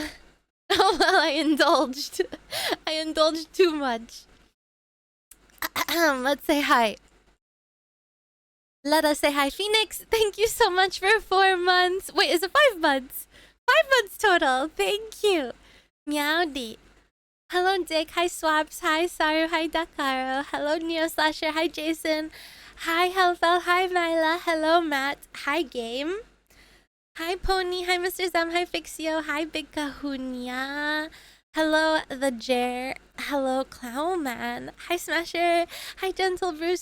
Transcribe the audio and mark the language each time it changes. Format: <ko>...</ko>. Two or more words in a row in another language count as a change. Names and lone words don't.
<en>Oh well, I indulged. I indulged too much. Let's say hi. Let us say hi. Phoenix, thank you so much for 4 months. Wait, is it 5 months? 5 months total. Thank you. Meowdy. Hello, Dick. Hi, Swaps. Hi, Saru. Hi, Dakaro. Hello, Neo Slasher. Hi, Jason. Hi, Helfel. Hi, Myla. Hello, Matt. Hi, Game. Hi, Pony. Hi, Mr. Zam. Hi, Fixio. Hi, Big Kahunia. Hello, The Jer. Hello, Clownman. Hi, Smasher. Hi, Gentle Bruce.</en>